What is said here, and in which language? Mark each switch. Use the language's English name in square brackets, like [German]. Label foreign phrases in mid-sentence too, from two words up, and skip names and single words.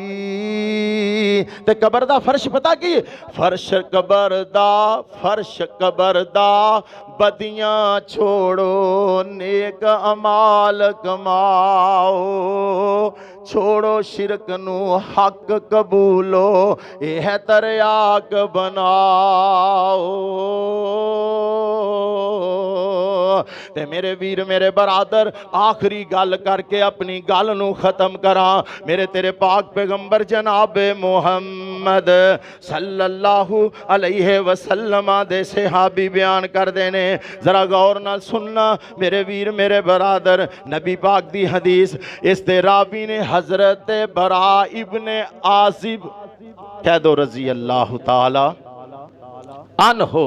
[Punjabi] تے قبر دا فرش پتا کی فرش قبر دا بدیاں چھوڑو نیک اعمال کماؤ چھوڑو شرک نوں حق قبولو یہ تریاق بناؤ تے میرے ویر میرے برادر آخری گل کرکے اپنی گل نوں ختم کراں میرے تیرے پاک پیغمبر جناب محمد [Arabic] صلى الله عليه وسلم [Punjabi] دے صحابی بیان کر دینے ذرا غور نال سننا میرے ویر میرے برادر نبی پاک دی حدیث اس دے راوی نے حضرت براء ابن عازب کہہ دو [Arabic] رضي الله تعالى عنه